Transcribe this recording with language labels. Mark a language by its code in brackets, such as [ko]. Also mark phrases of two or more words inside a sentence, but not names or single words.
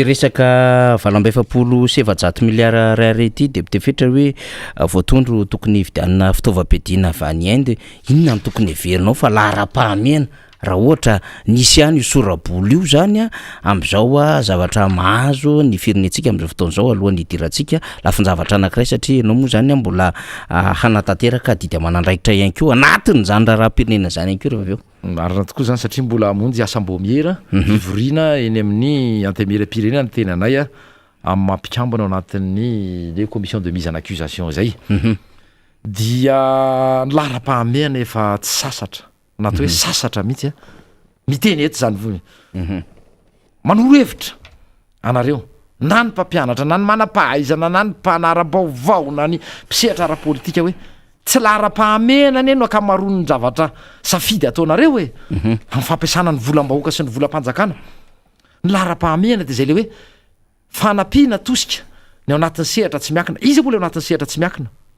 [mg] resaka valambefapolo sevajato miliara rary ity député fetra hoe voatondro tokony hividianana fitaovam-piadiana avy any Inde inona ny tokony heverinao fa lahara-pahamehana raha ohatra nisy ihany io soraboly io zany am'izao zavatra mahazo ny firenetsika am'izao fotoan'izao alohan'ny hidirantsika lafin-javatra anankiray satria ianao moa zany mbola hanatanteraka didy amanandraikitra ihany koa anatiny zany raha-pirenena zany ihany koa rehefa aveo marina tokoa zany satria mbola amonjy asam-bomiera ivorina eny amin'ny antemera-pirenena ny tena anay amin'ny mampikambana ao anatin'ny [fr] le commission de mise en accusation [mg] zay dia ny lahara-pahamehana efa tsy sasatra natao hoe sasatra mihitsy miteny eto zany manoro hevitra anareo na ny mpampianatra na ny manam-pahaizana na ny mpanara-baovao na ny mpisehatra ara-politika hoe tsy lara-pahamenana eno akamaron'ny zavatra safidy ataonareo hoe amin'ny fampiasana ny volam-bahoaka sy ny volam-panjakana ny lara-pahamehana de zay le hoe fanampiana tosika ny ao anatin'ny sehatra tsy miakina izy moa le ao anatin'ny sehatra tsy miakina